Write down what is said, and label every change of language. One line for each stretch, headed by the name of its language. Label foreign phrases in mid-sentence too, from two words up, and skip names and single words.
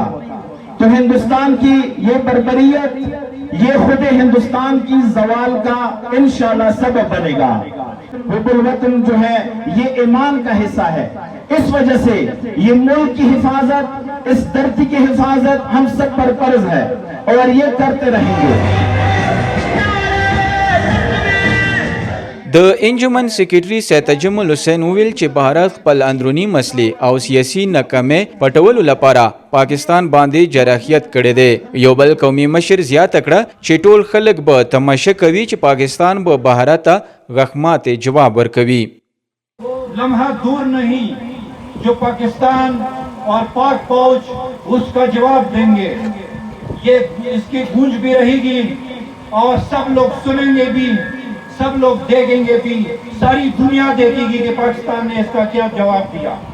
Urdu: تو ہندوستان کی یہ بربریت، یہ خود ہندوستان کی زوال کا
Arabic: إن شاء الله
Urdu: سبب بنے گا.
Arabic: حب الوطن
Urdu: جو ہے یہ ایمان کا حصہ ہے. اس وجہ سے یہ ملک کی حفاظت، اس دھرتی کی حفاظت ہم سب پر فرض ہے اور یہ کرتے رہیں گے.
Pashto: د انجمن سیکریټري سید تجمل حسین وویل چې بهرت خپل اندرونی مسلې او سیاسي ناکامۍ پټولو لپاره پاکستان باندې جراحیت کړی دی. یو بل قومي مشر زیاته کړه چې ټول خلک به تماشه کوي چې پاکستان به بهرت ته غخمات جواب ورکوي.
Urdu: لمحہ دور نہیں جو پاکستان اور پاک فوج اس کا جواب دیں گے. یہ اس کی گونج بھی رہے گی اور سب لوگ سنیں گے بھی، سب لوگ دیکھیں گے بھی، ساری دنیا دیکھے گی کہ پاکستان نے اس کا کیا جواب دیا.